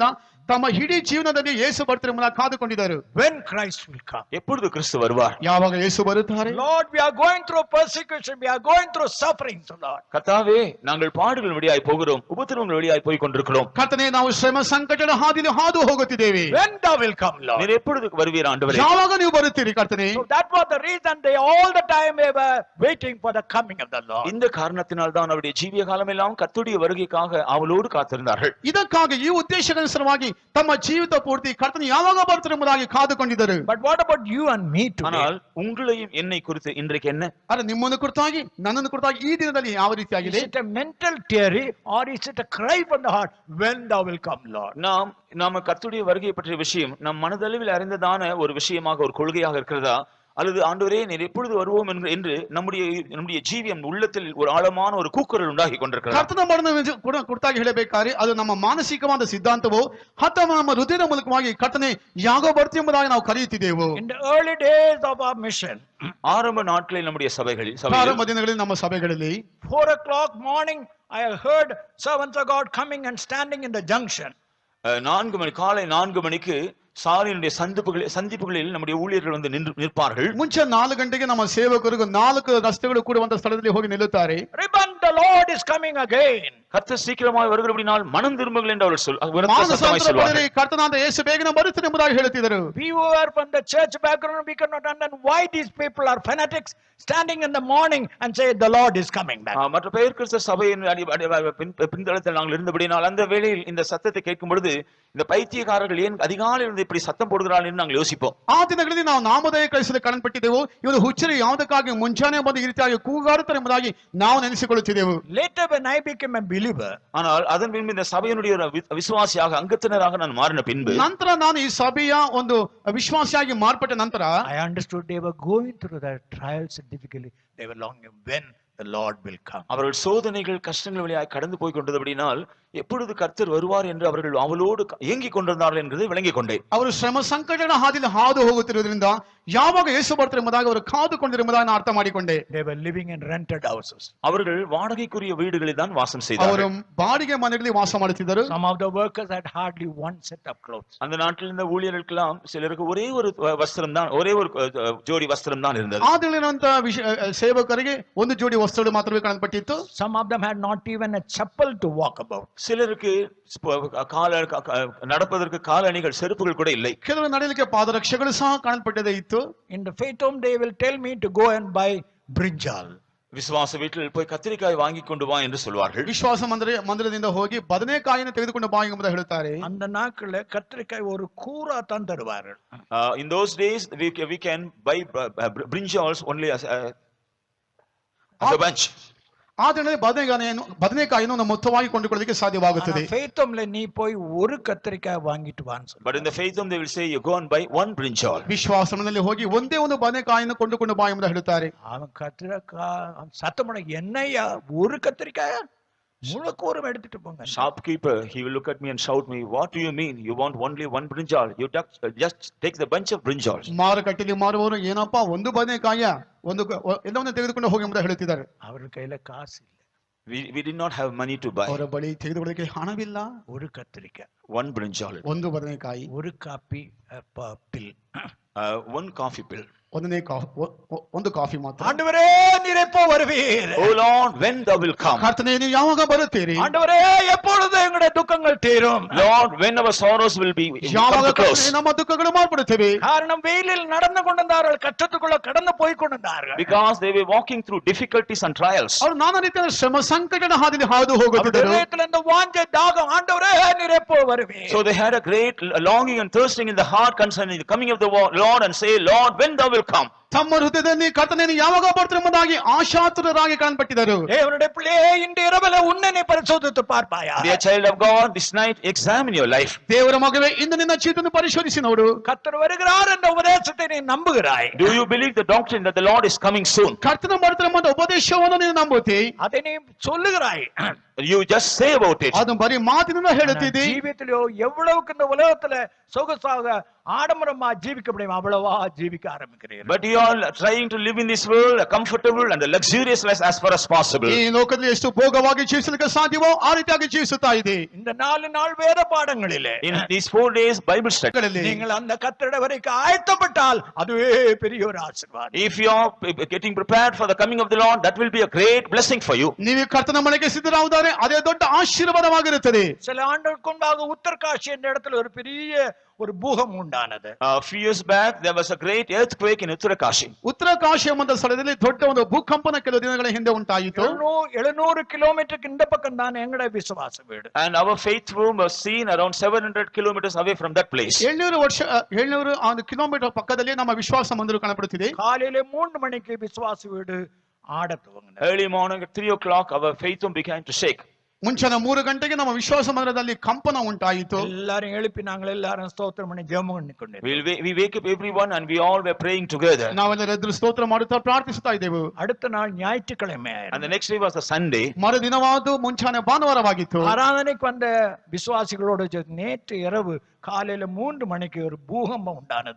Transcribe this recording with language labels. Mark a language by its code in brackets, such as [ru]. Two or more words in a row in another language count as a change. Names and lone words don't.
[kn] ತಮ್ಮ ಇಡೀ ಜೀವನದಲ್ಲಿ ಯೇಸು ಬರ್ತಾರೆ ಎಂಬುದಾಗಿ ಕಾದುಕೊಂಡಿದ್ದರು. [en] When Christ will come. [ta] எப்பொழுது கிறிஸ்து வருவார்? [kn] ಯಾವಾಗ ಯೇಸು ಬರುತ್ತಾರೆ? [en] Lord, we are going through persecution, we are going through suffering, so Lord. [ta] கர்த்தாவே, நாங்கள் பாடுகள் வழியாய் போகிறோம், உபத்திரவங்கள் வழியாய் போய் கொண்டிருக்கிறோம். [kn] ಕರ್ತನೇ, ನಾವು ಶ್ರಮ ಸಂಕಟದ ಹಾದಿಯಲ್ಲಿ ಹಾದು ಹೋಗುತ್ತಿದ್ದೇವೆ. [en] When thou will come, Lord. [ta] நீர் எப்பொழுது வருவீர் ஆண்டவரே? [kn] ಯಾವಾಗ ನೀವು ಬರುತ್ತೀರಿ ಕರ್ತನೇ? [en] So that was the reason they all the time they were waiting for the coming of the Lord. [ta] இந்த காரணத்தினால் தான் அவருடைய ஜீவிய காலமெல்லாம் கர்த்தருடைய வருகைக்காக அவளோடு காத்திருந்தார்கள். [kn] ಇದಕ್ಕಾಗಿ ಈ ಉದ್ದೇಶಕ್ಕನುಸಾರವಾಗಿ ತಮ್ಮ ಜೀವಿತ ಪೂರ್ತಿ ಕರ್ತನು ಯಾವಾಗ ಬರ್ತಾರೆ ಎಂಬುದಾಗಿ ಕಾದುಕೊಂಡಿದ್ದರು. [en] But what about you and me today? [ta] ஆனால் உங்களையும் என்னை குறித்து இன்றைக்கு என்ன? [kn] ಆದರೆ ನಿಮ್ಮನ್ನು ಕುರಿತಾಗಿ ನನ್ನನ್ನು ಕುರಿತಾಗಿ ಈ ದಿನದಲ್ಲಿ ಯಾವ ರೀತಿಯಾಗಿದೆ? [en] Is it a mental theory or is it a cry from the heart when thou will come, Lord? [ta] நாம கர்த்தருடைய வருகையை பற்றிய விஷயம் நம் மனதளவில் அறிந்ததான ஒரு விஷயமாக, ஒரு கொள்கையாக இருக்கிறதா, அல்லது ஆண்டவரே நீர் எப்பொழுது வருவோம் என்று நம்முடைய ஜீவியம் உள்ளத்தில் ஒரு ஆழமான ஒரு கூக்குரல் உண்டாகி கொண்டிருக்கிறது. [kn] ಕರ್ತನ ಮರಣವನ್ನು ಕುರಿತಾಗಿ ಹೇಳಬೇಕಾದ್ರೆ ಅದು ನಮ್ಮ ಮಾನಸಿಕವಾದ ಸಿದ್ಧಾಂತವೋ ಅಥವಾ ನಮ್ಮ ಹೃದಯದ ಮೂಲಕವಾಗಿ ಕರ್ತನೆ ಯಾವಾಗ ಬರ್ತೀವಿ ಎಂಬುದಾಗಿ ನಾವು ಕರೆಯುತ್ತಿದ್ದೆವು. [en] In the early days of our mission, [ta] ஆரம்ப நாட்களில் நம்முடைய சபைகளில் [kn] ಆರಂಭ ದಿನಗಳಲ್ಲಿ ನಮ್ಮ ಸಭೆಗಳಲ್ಲಿ [en] 4 o'clock morning, I heard servants of God coming and standing in the junction. [ta] 4 மணி காலை 4 மணிக்கு சாலையினுடைய சந்திப்புகளில் நம்முடைய ஊழியர்கள் வந்து நிற்பார்கள். [kn] ಮುಂಚೆ 4 ಗಂಟೆಗೆ ನಮ್ಮ ಸೇವಕರು 4 ರಸ್ತೆಗಳು ಕೂಡುವಂತ ಸ್ಥಳದಲ್ಲಿ ಹೋಗಿ ನಿಲ್ಲುತ್ತಾರೆ. [en] Repent, the Lord is coming again. [ta] கர்த்தர் சீக்கிரமாய் வருகிறபடியால் மனம் திரும்புங்கள் என்று அவர்கள் சொல்வார்கள். [kn] ಕರ್ತನಾದ ಯೇಸು ಬೇಗನೆ ಬರುತ್ತಾನೆ ಎಂಬುದಾಗಿ ಹೇಳುತ್ತಿದ್ದರು. [en] We who are from the church background, we cannot understand why these people are fanatics standing in the morning and say the Lord is coming back. [ta] மற்ற பெயர் கிறிஸ்தவ சபையின் பின்தளத்தில் நாங்கள் இருந்தபடியால் அந்த வேளையில் இந்த சத்தத்தை கேட்கும் பொழுது இந்த பைத்தியக்காரர்கள் ஏன் அதிகாலையில் இருந்து இப்படி சத்தம் போடுகிறார்கள் என்று நாங்கள் யோசிப்போம். [kn] ಆ ದಿನಗಳಲ್ಲಿ ನಾವು ನಾಮಧೇಯ ಕಳಿಸಲು ಕಣ್ಣಪಟ್ಟಿದ್ದೆವು. ಇವರು ಹುಚ್ಚರು ಯಾವುದಕ್ಕಾಗಿ ಮುಂಚಾನೆ ಬಂದು ಈ ರೀತಿಯಾಗಿ ಕೂಗಾಡುತ್ತಾರೆ ಎಂಬುದಾಗಿ ನಾವು ನೆನೆಸಿಕೊಳ್ಳುತ್ತಿದ್ದೆವು. [en] Later when I became a believer, [ta] ஆனால் அதன் பின்பு இந்த சபையினுடைய விசுவாசியாக அங்கத்தினராக நான் மாறின பின்பு [kn] ನಂತರ ನಾನು ಈ ಸಭೆಯ ಒಂದು ವಿಶ್ವಾಸಿಯಾಗಿ ಮಾರ್ಪಟ್ಟ ನಂತರ [en] I understood they were going through the trials and difficulty They were longing when the Lord will come. [ta] அவர்கள் சோதனைகள் கஷ்டங்கள் வழியாய் கடந்து போய் கொண்டபடினால் எப்பொழுது கர்த்தர் வருவார் என்று அவர்கள் அவளோடு ஏங்கிக் கொண்டிருந்தார்கள் என்பதை விளங்கிக் கொண்டேன். [kn] ಅವರು ಶ್ರಮ ಸಂಕಟಗಳ ಹಾದಿಯಲ್ಲಿ ಹಾದು ಹೋಗುತ್ತಿರುವುದರಿಂದ ಯಾವಾಗ ಯೇಸು ಬರ್ತಾರೆ ಎಂಬುದಾಗಿ ಅವರು ಕಾದು ಕೊಂಡಿರುವುದಾಗಿ ನಾನು ಅರ್ಥ ಮಾಡಿಕೊಂಡೆ. [en] They were living in rented houses. [ta] அவர்கள் வாடகைக்குரிய வீடுகளில் தான் வாசம் [kn] ಅವರು [ta] செய்தார்கள். [kn] ಬಾಡಿಗೆ ಮನೆಗಳಲ್ಲಿ ವಾಸ ಮಾಡುತ್ತಿದ್ದರು. [en] Some of the workers had hardly one set of clothes. [ta] அந்த நாட்டில் இருந்த ஊழியர்களுக்கெல்லாம் சிலருக்கு ஒரே ஒரு வஸ்திரம் தான், ஒரே ஒரு ஜோடி வஸ்திரம் தான் இருந்தது. [kn] ಆ ದಿನದಂತ ಸೇವಕರಿಗೆ ಒಂದು ಜೋಡಿ ವಸ್ತ್ರಗಳು ಮಾತ್ರವೇ ಕಾಣಲ್ಪಟ್ಟಿತ್ತು. [en] Some of them had not even a chapel to walk about. [ta] சிலருக்கு நடப்பதற்கு காலணிகள் செருப்புகள் கூட இல்லை. [kn] ಕೆಲವರು ನಡೆಯಲಿಕ್ಕೆ ಪಾದರಕ್ಷೆಗಳು ಸಹ ಕಾಣಲ್ಪಟ್ಟದೇ ಇತ್ತು. [en] In the faith home they will tell me to go and buy brinjal. [ta] விசுவாச வீட்டில் போய் கத்திரிக்காய் வாங்கி கொண்டு வா என்று சொல்வார்கள். [kn] ವಿಶ್ವಾಸ ಮಂದಿರದಿಂದ ಹೋಗಿ ಬದನೆಕಾಯಿಯನ್ನು ತೆಗೆದುಕೊಂಡು ಬಾ ಎಂಬುದಾಗಿ ಹೇಳುತ್ತಾರೆ. [ta] அந்த நாட்கள கத்திரிக்காய் ஒரு கூரா தான் தருவார்கள். [en] In those days we can buy brinjals only as a bunch. [kn] ಆ ದಿನದಲ್ಲಿ ಬದನೆಕಾಯಿಯನ್ನು ನಾವು ಮೊತ್ತವಾಗಿ ಕೊಂಡುಕೊಳ್ಳಲಿಕ್ಕೆ ಸಾಧ್ಯವಾಗುತ್ತದೆ. [en] faith home [ta] நீ போய் ஒரு கத்திரிக்காய் வாங்கிட்டு வான்னு சொல்லுவாங்க. [en] But in the faith home they will say you go and buy one brinjal. [kn] ವಿಶ್ವಾಸದಲ್ಲಿ ಹೋಗಿ ಒಂದೇ ಒಂದು ಬದನೆಕಾಯಿಯನ್ನು ಕೊಂಡುಕೊಂಡು ಬಾ ಎಂಬುದಾಗಿ ಹೇಳುತ್ತಾರೆ. [ta] அவன் கத்திரிக்காய் சத்தமட என்னையா ஒரு கத்திரிக்காய் முழக்கூரம் எடுத்துட்டு போங்க. [en] Shopkeeper, he will look at me and shout me, what do you mean? You want only one brinjal? You just take the bunch of brinjals. [kn] ಮಾರುಕಟ್ಟೆಯಲ್ಲಿ ಮಾರುವವರು ಏನಪ್ಪಾ ಒಂದು ಬದನೆಕಾಯ ಒಂದು ಎಲ್ಲವನ್ನು ತೆಗೆದುಕೊಂಡು ಹೋಗಿ ಎಂಬುದಾಗಿ ಹೇಳುತ್ತಿದ್ದಾರೆ. ಅವರ ಕೈಲ ಕಾಸು ಇಲ್ಲ. [en] We did not have money to buy. [kn] ಅವರ ಬಳಿ ತೆಗೆದುಕೊಳ್ಳಕ್ಕೆ ಹಣವಿಲ್ಲ. [ta] ஒரு கத்திரிக்காய், [en] one brinjal, [kn] ಒಂದು ಬದನೆಕಾಯಿ, [ta] ஒரு [en] coffee pill, one coffee pill. [kn] ಒಂದು ಕಾಫಿ ಮಾತ್ರ. [ta] ஆண்டவரே நீர் எப்போ வருவீர்? [en] Oh Lord, when thou will come? [kn] ಕರ್ತನೇ ನೀವು ಯಾವಾಗ ಬರುತ್ತೀರಿ? [ta] ஆண்டவரே எப்பொழுது எங்களுடைய துக்கங்கள் தீரும்? [en] Lord, when our sorrows will be [kn] ಯಾವಾಗ [en] come to close? [kn] ನಮ್ಮ ದುಃಖಗಳು ಮಾರ್ಪಡುತ್ತವೆ? [ta] காரணம் வெயிலில் நடந்து கொண்டிருந்தார்கள், கஷ்டத்துக்குள்ள கடந்து போய் கொண்டிருந்தார்கள். [en] Because they were walking through difficulties and trials. [kn] ಅವರು ನಾನಾ ರೀತಿಯ ಶ್ರಮ ಸಂಕಟದ ಹಾದಿಯಲ್ಲಿ ಹಾದು ಹೋಗುತ್ತಿದ್ದರು. [ta] அவர்கள் இந்த வாஞ்சை தாகம், ஆண்டவரே நீர் எப்போ வருவீர்? [en] So they had a great longing and thirsting in the heart concerning the coming of the Lord, and say, Lord, when thou will come? [kn] ತಮ್ಮ ಹೃದಯದಲ್ಲಿ ಕರ್ತನೇ ಯಾವಾಗ ಬರ್ತಾರೆ ಎಂಬುದಾಗಿ ಆಶಾತುರರಾಗಿ ಕಾಣಲ್ಪಟ್ಟಿದ್ದರು. [ta] தேவனுடைய பிள்ளையே, இன்று இரவிலே உன்னை நீ பரிசோதித்து பார்ப்பாயா? [en] Dear child of God, this night examine your life. [kn] ದೇವರ ಮಗವೇ, ಇಂದು ನಿನ್ನ ಜೀವಿತವನ್ನು ಪರಿಶೋಧಿಸಿ ನೋಡು. [ta] கர்த்தர் வருகிறார் என்ற உபதேசத்தை நீ நம்புகிறாய்? [en] Do you believe the doctrine that the Lord is coming soon? [kn] ಕರ್ತನ ಬರ್ತಾರೆ ಎಂಬ ಉಪದೇಶವನ್ನು ನೀನು ನಂಬುತ್ತಿ? [ta] அதை நீ சொல்லுகிறாய். [en] You just say about it. [kn] ಅದು ಬರೀ ಮಾತಿನಿಂದ ಹೇಳುತ್ತಿದ್ದಿ. [ta] ஜீவியத்திலோ எவ்வளவுக்கு இந்த உலகத்துல சொகுசாக ஆடம்பரமா ஜீவிக்க முடியும் அவ்வளவா ஜீவிக்க ஆரம்பிக்கிறீர்கள். [en] But you are trying to live in this world a comfortable and a luxurious life as far as possible. [kn] ಈ ಲೋಕದಲ್ಲಿ ಎಷ್ಟು ಭೋಗವಾಗಿ ಜೀವಿಸಲಿಕ್ಕೆ ಸಾಧ್ಯವೋ ಆ ರೀತಿಯಾಗಿ ಜೀವಿಸುತ್ತಾ ಇದೆ. [ta] இந்த 4 நாள் வேத பாடங்களிலே, [en] In these 4 days Bible study, [ta] நீங்கள் அந்த கர்த்தருடைய வரைக்கு ஆயத்தப்பட்டால் அதுவே பெரிய ஒரு ஆசீர்வாதம். [en] if you are getting prepared for the coming of the Lord, that will be a great blessing for you. [kn] ನೀವು ಕರ್ತನ ಮನೆಗೆ ಸಿದ್ಧರಾಗುತ್ತಾರೆ, ಅದೇ ದೊಡ್ಡ ಆಶೀರ್ವಾದವಾಗಿರುತ್ತದೆ. [ta] சில ஆண்டுகளுக்கு முன்பாக உத்தரகாஷி என்ற இடத்துல ஒரு பெரிய ஒரு பூகம்பம் உண்டானது. [en] A few years back there was a great earthquake in Uttarakashi. [kn] ಉತ್ತರಕಾಶಿ ಎಂಬ ಸ್ಥಳದಲ್ಲಿ ದೊಡ್ಡ ಒಂದು ಭೂಕಂಪನ ಕೆಲವು ದಿನಗಳ ಹಿಂದೆ ಉಂಟಾಯಿತು. [ta] 700 ಕಿಲೋಮೀಟರ್ இந்த பக்கம் தான் எங்களுடைய விசுவாச வீடு. [en] And our faith room was seen around 700 kilometers away from that place. [kn] 700 ಕಿಲೋಮೀಟರ್ ಪಕ್ಕದಲ್ಲಿ ನಮ್ಮ ವಿಶ್ವಾಸ ಮಂದಿರ ಕಾಣப்படுತ್ತಿದೆ. [ta] காலையில 3 மணிக்கு விசுவாச வீடு ஆட துவங்கினது. [en] Early morning at 3 o'clock our faith room began to shake. [kn] ಮುಂಚಾನೆ 3 ಗಂಟೆಗೆ ನಮ್ಮ ವಿಶ್ವಾಸ ಮಂದಿರದಲ್ಲಿ ಕಂಪನ ಉಂಟಾಯಿತು. [ta] எல்லாரும் எழுப்பி நாங்கள் எல்லாரும் ஸ்தோத்திரம் பண்ணி ஜெபம் பண்ணிக்கொண்டிருந்தோம். [en] We wake up everyone and we all were praying together. [kn] ನಾವೆಲ್ಲರೂ ಎದ್ದು ಸ್ತೋತ್ರ ಮಾಡುತ್ತಾ ಪ್ರಾರ್ಥಿಸುತ್ತಾ ಇದ್ದೆವು. [ta] அடுத்த நாள் ஞாயிற்றுக்கிழமை. [en] And the next day was a Sunday. [kn] ಮರುದಿನವಾದ ಮುಂಚಾನೆ ಭಾನುವಾರವಾಗಿತ್ತು. [ta] ஆராதனைக்கு வந்த விசுவாசிகளோடு நேற்று இரவு காலையில 3 மணிக்கு ஒரு பூகம்பம் உண்டானது.